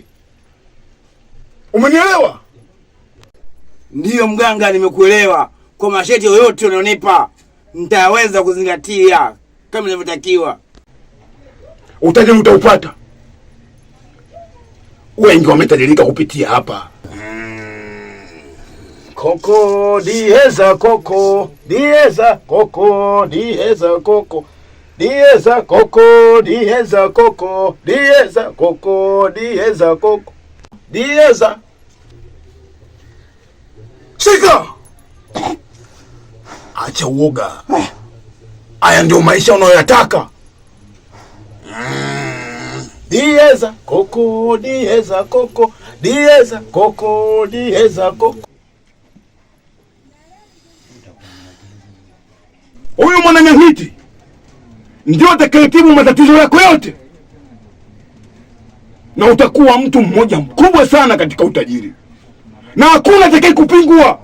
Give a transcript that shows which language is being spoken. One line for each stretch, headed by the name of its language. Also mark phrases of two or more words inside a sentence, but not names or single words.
Swahili: Umenielewa? Ndiyo mganga, nimekuelewa. Kwa masharti yoyote unaonipa nitaweza kuzingatia kama inavyotakiwa. Utajiri utaupata. Wengi wametajirika kupitia hapa. Koko dieza koko, dieza koko, dieza koko. Dieza koko, dieza koko, dieza koko, dieza koko, dieza. Shika! Acha uoga. Haya ndio maisha unayoyataka. Dieza koko, dieza koko, dieza koko, dieza koko. Huyu mwananyamiti ndio atakayetibu matatizo yako yote, na utakuwa mtu mmoja mkubwa sana katika utajiri, na hakuna atakaye kupingua.